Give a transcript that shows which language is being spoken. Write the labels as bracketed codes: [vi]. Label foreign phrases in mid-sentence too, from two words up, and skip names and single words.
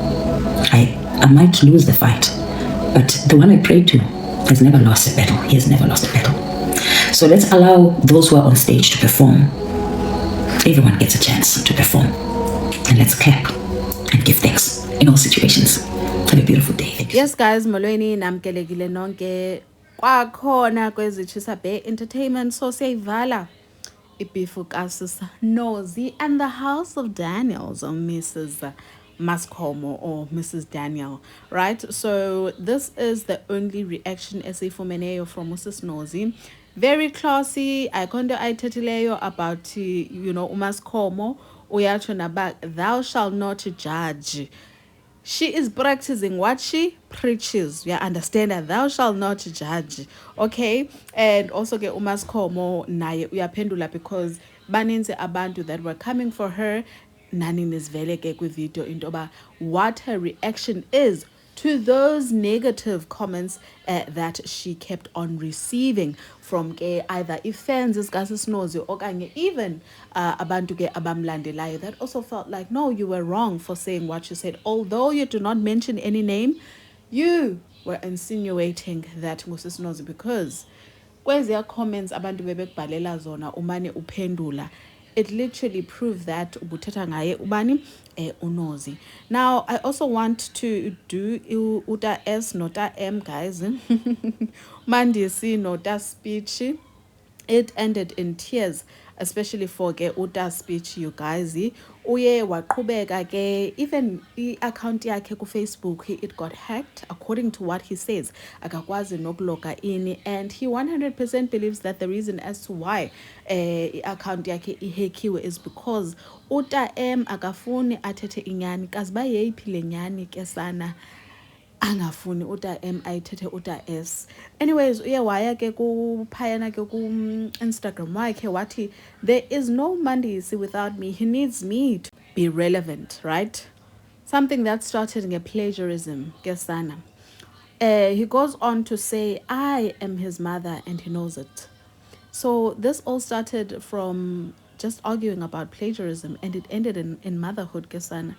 [en] I might lose the fight, but the one I pray to has never lost a battle. He has never lost a battle. So let's allow those who are on stage to perform. Everyone gets a chance to perform. And let's clap and give thanks in all situations. Have a beautiful day. Thank you. Yes guys, [xh] molweni namkelekile nonke kwakhona kwezichisa Bay Entertainment. So siyayivala ibifu kasisa Nozi and the House of Daniels, or Mrs. [en] Mascomo or Mrs. Daniel, right? So this is the only reaction essay for Meneyo from Mrs. Nozi. Very classy. [xh] Ayikonto ayithethileyo about uMascomo uyatsho naba [en] thou shalt not judge. She is practicing what she preaches. You understand that thou shalt not judge. Okay? And also [xh] ke uMascomo naye uyaphendula [en] because [xh] baninzi abantu [en] that were coming for her. [xh] Nani nizvele ke kwi-video intoba [en] what her reaction is to those negative comments that she kept on receiving from ke either fans [xh] zikaSisinozi okanye [en] even [xh] abantu ke abamlandelayo [en] that also felt like, no, you were wrong for saying what you said. Although you do not mention any name, you were insinuating that nguSisinozi because [xh] kweziya comments abantu bebekubhalela zona umane uphendula. [en] It literally proved that [xh] ubuthetha ngaye ubani uNozi. [en] Now I also want to do uta S nota M guys. Mandisi nota speech. It ended in tears, especially for ke uta speech you guys. [xh] Uye waqhubeka ke even i-account yakhe ku Facebook [en] it got hacked according to what he says. [xh] Akakwazi nokuloga in, [en] and he 100% believes that the reason as to why [xh] i-account yakhe ihackiwe [en] is because [xh] uta M akafuni athethe inyani kazi ba yeyiphi le nyani ke sana angafuni uta M ayithethe uta S. Anyways, uye waya ke kuphayana ke ku Instagram wakhe wathi [en] there is no Mandisi without me. He needs me to be relevant, right? Something that started in a plagiarism, kesana. He goes on to say, I am his mother and he knows it. So this all started from just arguing about plagiarism and it ended in motherhood, kesana.